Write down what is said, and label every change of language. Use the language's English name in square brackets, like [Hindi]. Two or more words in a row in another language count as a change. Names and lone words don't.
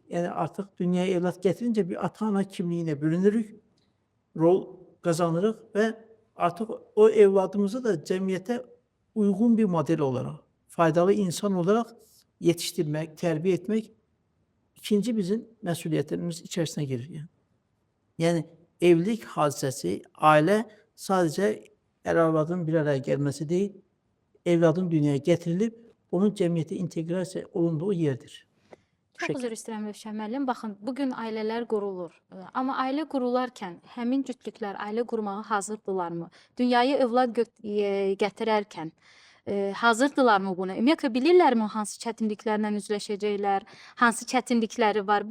[Turkish] Yani artık dünyaya evlat getirince bir ata-ana kimliğine bürünürük, rol kazanırız ve artık o evladımızı da cemiyete uygun bir model olarak, faydalı insan olarak yetiştirmek, terbiye etmek ikinci bizim mesuliyetlerimiz içerisine girir. Yani evlilik hadisesi, aile sadece er-arvadın bir araya gelmesi değil, evladın dünyaya getirilip onun [Azerbaijani] cəmiyyətə inteqrasiya olunduğu yerdir. Çox üzr istəyirəm Rövşən müəllim. Baxın, bugün ailələr qurulur. Amma ailə qurularkən həmin cütlüklər ailə qurmağa hazırdırlarmı? Dünyaya övlad gətirərkən hazırdırlarmı buna? Ümumiyyətlə bilirlərmi hansı çətinliklərlə üzləşəcəklər, hansı çətinlikləri var?